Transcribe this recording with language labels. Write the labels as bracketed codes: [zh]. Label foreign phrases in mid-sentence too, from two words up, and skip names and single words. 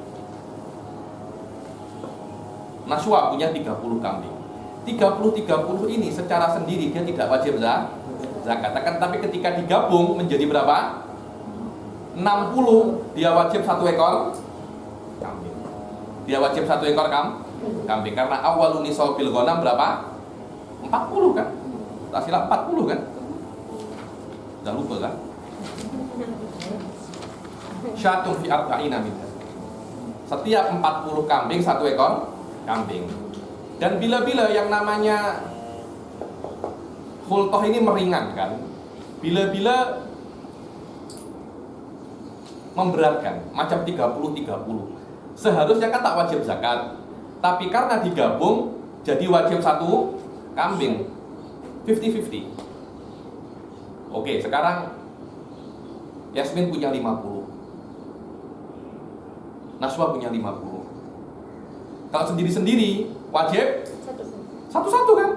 [id] Naswa punya 30 kambing. 30 ini secara sendiri dia tidak wajib zakat. Tapi ketika digabung menjadi berapa? 60, dia wajib 1 ekor kambing. Dia wajib 1 ekor kambing karena [ar] أول نصاب الغنم [id] berapa? 40 kan? Tak silap 40 kan? Jangan lupa kan? [ar] شاة في أربعين منها. [id] Setiap 40 kambing 1 ekor kambing. Dan bila-bila yang namanya Khultoh ini meringankan, bila-bila memberatkan, macam 30-30. Seharusnya kan tak wajib zakat, tapi karena digabung jadi wajib satu kambing, 50-50. Oke, sekarang Yasmin punya 50, Naswa punya 50. Kalau sendiri-sendiri wajib satu-satu kan?